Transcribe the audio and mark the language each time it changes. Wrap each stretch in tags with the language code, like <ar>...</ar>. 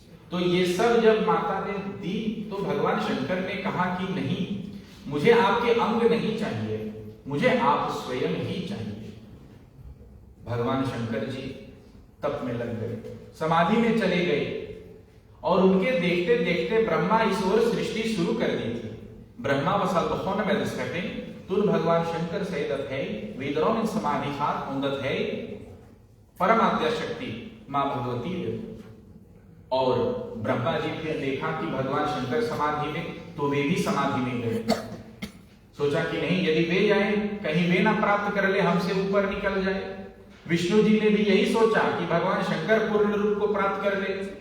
<hi>तो ये सब जब माता ने दी तो भगवान शंकर ने कहा कि नहीं, मुझे आपके अंग नहीं चाहिए, मुझे आप स्वयं ही चाहिए। भगवान शंकर जी तप में लग गए, समाधि में चले गए, और उनके देखते देखते ब्रह्मा इस ओर सृष्टि शुरू कर दी थी।</hi> <nl>ब्रह्मा was begonnen met de schepping toen भगवान शंकर zei dat hij wederom in समाधि gaat omdat hij</nl> <hi>परमाद्या शक्ति मां भगवती है। और ब्रह्मा जी फिर देखा कि भगवान शंकर समाधि में, तो वे भी समाधि में गए। सोचा कि नहीं, यदि वे जाए कहीं वे ना प्राप्त कर ले, हमसे ऊपर निकल जाए। विष्णु जी ने भी यही सोचा कि भगवान शंकर पूर्ण रूप को प्राप्त कर ले।</hi>